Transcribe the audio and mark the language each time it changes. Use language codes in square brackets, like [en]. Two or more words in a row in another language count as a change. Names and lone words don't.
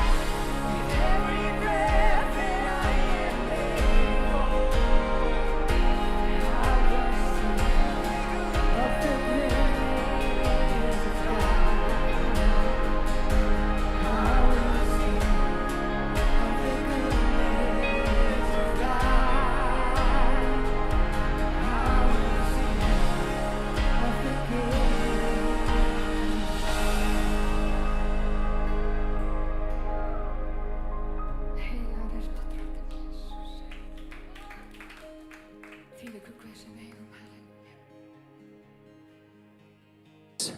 [en] With every breath that I am able, I will sing of the goodness of God. I will sing of the goodness of God. I will sing of the goodness. [is] Heilagur ertu drottinn Jesús. Þvílíkur Guð sem við eigum, halleluja.